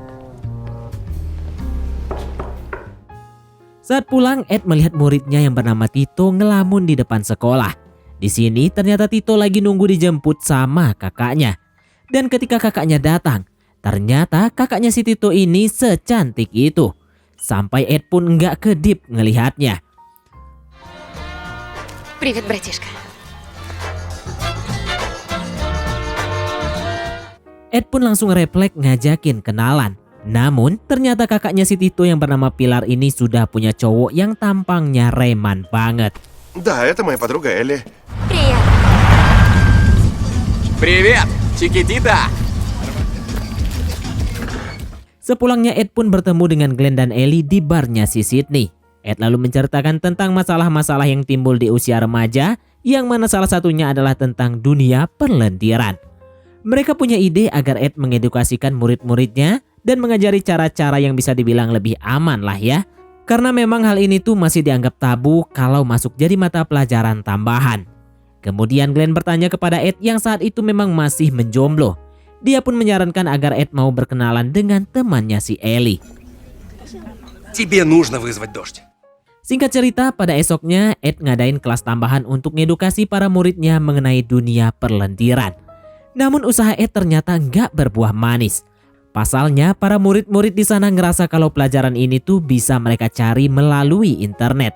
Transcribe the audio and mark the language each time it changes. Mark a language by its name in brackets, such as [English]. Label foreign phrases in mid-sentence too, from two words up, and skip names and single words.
[Indonesian] Saat pulang, Ed melihat muridnya yang bernama Tito ngelamun di depan sekolah. Di sini ternyata Tito lagi nunggu dijemput sama kakaknya. Dan ketika kakaknya datang, ternyata kakaknya si Tito ini secantik itu. Sampai Ed pun nggak kedip ngelihatnya. [Russian] Привет, братишка. [Indonesian] Ed pun langsung refleks ngajakin kenalan. Namun ternyata kakaknya si Tito yang bernama Pilar ini sudah punya cowok yang tampangnya reman banget. [Russian] Да, это моя подруга Элли. Привет. Привет, Чикитита! [Indonesian] Sepulangnya Ed pun bertemu dengan Glenn dan Ellie di barnya si Sydney. Ed lalu menceritakan tentang masalah-masalah yang timbul di usia remaja, yang mana salah satunya adalah tentang dunia perlendiran. Mereka punya ide agar Ed mengedukasikan murid-muridnya dan mengajari cara-cara yang bisa dibilang lebih aman lah ya. Karena memang hal ini tuh masih dianggap tabu kalau masuk jadi mata pelajaran tambahan. Kemudian Glenn bertanya kepada Ed yang saat itu memang masih menjomblo. Dia pun menyarankan agar Ed mau berkenalan dengan temannya si Ellie. [Russian] Тебе нужно вызвать дождь. [Indonesian] Singkat cerita, pada esoknya Ed ngadain kelas tambahan untuk ngedukasi para muridnya mengenai dunia perlendiran. Namun usaha Ed ternyata nggak berbuah manis. Pasalnya, para murid-murid di sana ngerasa kalau pelajaran ini tuh bisa mereka cari melalui internet.